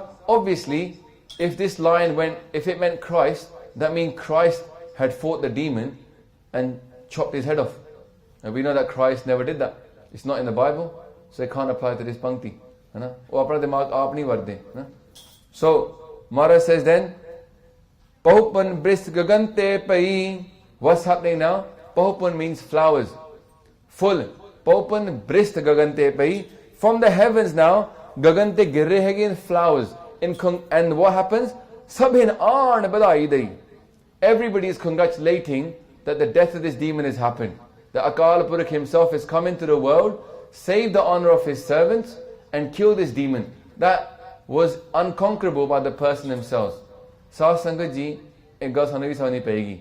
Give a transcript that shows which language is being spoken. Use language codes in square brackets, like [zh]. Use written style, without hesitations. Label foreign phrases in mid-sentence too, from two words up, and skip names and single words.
[en] Obviously, if this line if it meant Christ, that means Christ had fought the demon and chopped his head off. And we know that Christ never did that. It's not in the Bible, so it can't apply to this pankti. So Maharaj says then, [bra] Pahupan brist gagante pai. [en] What's happening now? Pahupan means flowers. Full. [bra] Pahupan brist gagante pai. [en] From the heavens now, [hi] gagante gir rahe hain [en] flowers. And what happens? [bra] Sabhin aan badai dei. [en] Everybody is congratulating that the death of this demon has happened. The Akal Purakh himself has come into the world, saved the honor of his servants, and killed this demon. That was unconquerable by the person themselves. [pa] Sah Sangat ji, ek gal sanu vi samajhni payegi.